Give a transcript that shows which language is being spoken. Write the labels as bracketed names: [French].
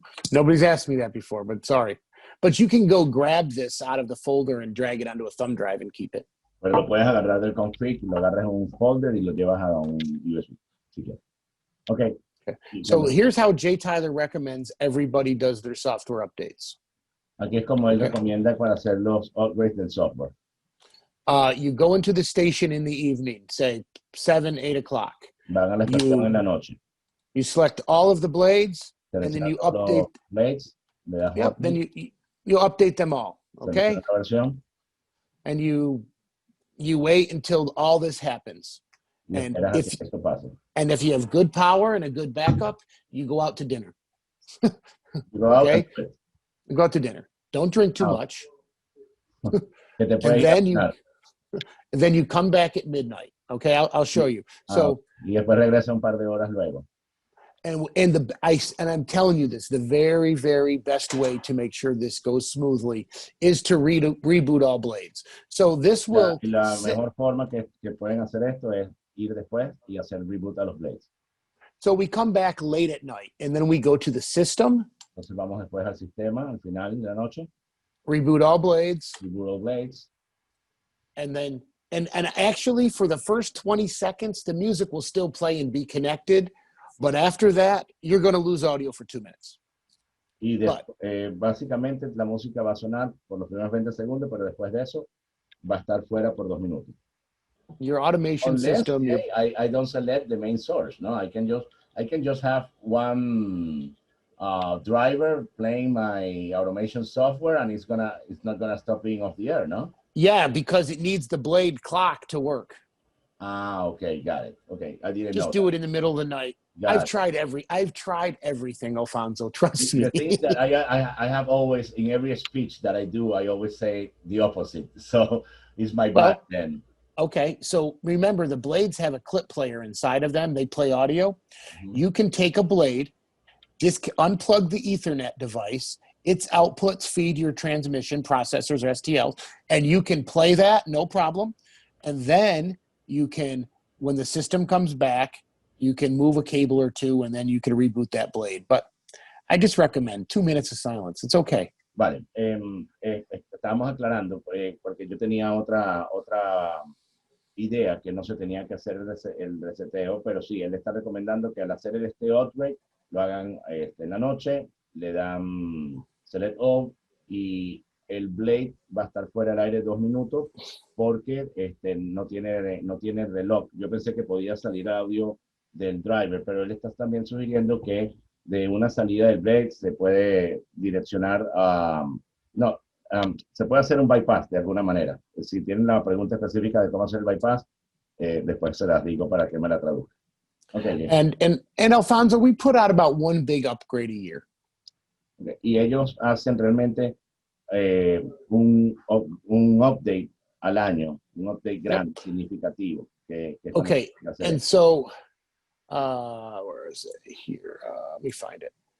[English] Nobody's asked me that before, but sorry. But you can go grab this out of the folder and drag it onto a thumb drive and keep it. [Spanish] Pero lo puedes agarrar del config, lo agarras en un folder y lo llevas a un USB. Si okay. [English] So here's how Jay Tyler recommends everybody does their software updates. [Spanish] Aquí es como él recomienda para hacer los upgrades del software. [English] You go into the station in the evening, say 7, 8 o'clock. [Spanish] Van a la estación en la noche. [English] You select all of the blades, and then you update. Blades, yep, then you update them all, okay? And you wait until all this happens. And if you have good power and a good backup, you go out to dinner. Okay? You go out to dinner. Don't drink too much. And then you come back at midnight. Okay, I'll show you. So [Spanish] y después regresa un par de horas luego. [English] And I'm telling you this, the very, very best way to make sure this goes smoothly is to reboot all blades. So this will... [Spanish] La mejor forma que pueden hacer esto es ir después y hacer reboot a los blades. [English] So we come back late at night, and then we go to the system. [Spanish] Entonces vamos después al sistema, al final de la noche. [English] Reboot all blades. Reboot all blades. And then, and actually for the first 20 seconds, the music will still play and be connected. But after that, you're going to lose audio for 2 minutes. [Spanish] Y básicamente la música va a sonar por los primeros 20 segundos, pero después de eso va a estar fuera por 2 minutos. [English] Your automation system. I don't select the main source. No, I can just have one driver playing my automation software, and it's not gonna stop being off the air, no? Yeah, because it needs the blade clock to work. Ah, okay, got it. Okay, I didn't Just know do that. it in the middle of the night. I've tried everything, Alfonso. Trust me. The thing that I have always, in every speech that I do, I always say the opposite. So it's my Well, bad then. Okay, so remember the blades have a clip player inside of them. They play audio. Mhm. You can take a blade, unplug the Ethernet device. Its outputs feed your transmission processors or STLs, and you can play that, no problem. And then you can, when the system comes back, you can move a cable or two, and then you can reboot that blade. But I just recommend 2 minutes of silence. It's okay. [Spanish] Vale, estábamos aclarando porque yo tenía otra idea que no se tenía que hacer el reseteo, pero sí, él está recomendando que al hacer este upgrade lo hagan en la noche, le dan select all y el blade va a estar fuera del aire 2 minutos porque no tiene reloj. Yo pensé que podía salir audio del driver, pero él está también sugiriendo que de una salida del blade se puede direccionar a... se puede hacer un bypass de alguna manera. Si tienen la pregunta específica de cómo hacer el bypass, después se las digo para que me la traduzca. [English] Okay, and Alfonso, we put out about one big upgrade a year. Okay. [Spanish] Y ellos hacen realmente un update al año, un update grande, significativo. [English] Okay, and so, where is it here? Let me find it.